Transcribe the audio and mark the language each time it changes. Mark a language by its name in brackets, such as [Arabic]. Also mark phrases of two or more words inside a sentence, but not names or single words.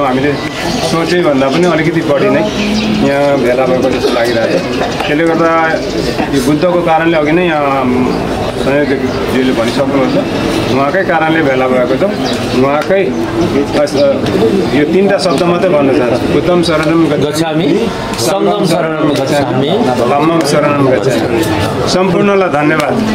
[Nepali] हामीले सोचे भन्दा पनि अलिकति बढी नै यहाँ भेला भएको जस्तो लागिरहेको छ। त्यसले गर्दा यो बुद्धको कारणले अघि नै ज्यूले भनिसक्नुहुन्छ, उहाँकै कारणले भेला भएको छ। उहाँकै यो 3टा शब्द मात्रै भन्न चाहन्छु, [Pali] बुद्धम शरणम गच्छामि, सङ्गम शरणम गच्छामि, धम्मम शरणम गच्छामि। [Nepali] सम्पूर्णलाई धन्यवाद।